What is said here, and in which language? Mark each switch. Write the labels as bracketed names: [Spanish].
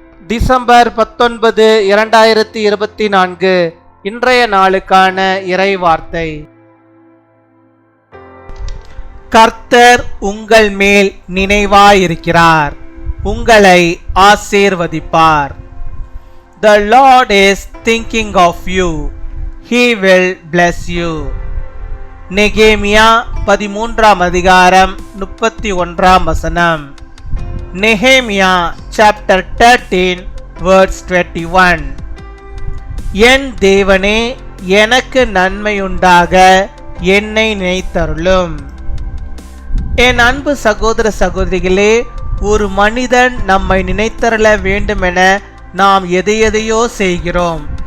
[Tamil] December 19, 2024 இன்றைய நாளுக்கான இறை வார்த்தை. கர்த்தர் உங்கள் மேல் நினைவாயிருக்கிறார், உங்களை ஆசீர்வதிப்பார். [English] The Lord is thinking of you, He will bless you. [Tamil] நெகேமியா 13 அதிகாரம் 31 வசனம். நெகேமியா [English] chapter 13 verse 21. [Tamil] என் தேவனே, எனக்கு நன்மையுண்டாக என்னை நினைத்தருளும். என் அன்பு சகோதர சகோதரிகளே, ஒரு மனிதன் நம்மை நினைத்தருள வேண்டுமென நாம் எதையோ செய்கிறோம்.